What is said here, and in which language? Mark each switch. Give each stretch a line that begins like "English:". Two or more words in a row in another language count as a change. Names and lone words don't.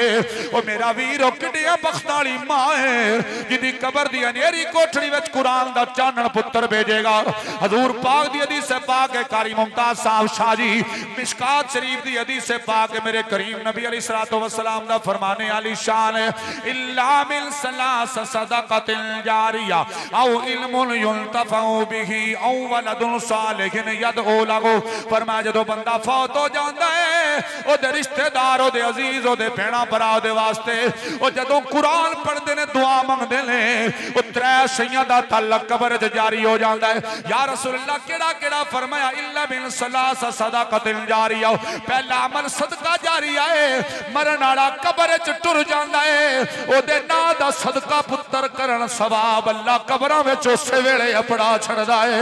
Punjabi: او میرا ویر او کڈیاں بخت والی ماں ہے جیدی قبر دی ہنیری کوٹھڑی وچ قرآن دا چانن پتر بھیجے گا. حضور پاک دی حدیث پاک ہے، قاری ممتاز صاحب شاہ جی مشکوٰۃ شریف دی حدیث پاک ہے، میرے کریم نبی
Arabic: عليه الصلاة والسلام
Punjabi: دا فرمانِ عالی شان ہے,
Arabic: إلا من ثلاث صدقة جارية أو علم ينتفع به أو ولد صالح يدعو له.
Punjabi: فرمایا جدوں بندہ فوت ہو جاندا ہے، اوہدے رشتہ دار، اوہدے عزیز، اوہدے بھیناں بھرا دے واسطے او جدوں قرآن پڑھدے نے، دعا منگدے نے، او 3 شیواں دا تعلق قبر چ جاری ہو جاندا ہے. یا رسول اللہ کیہڑا کیہڑا فرمایا,
Arabic: إلا بن ثلاث صدقة جارية,
Punjabi: پہلا عمل صدقہ جاریہ ہے، مرن والا قبر چ ٹر جاندا ہے، اوہدے ناں دا صدقہ پتر کرن ثواب اللہ قبراں وچ اوسے ویلے اپنا چھڈدا ہے.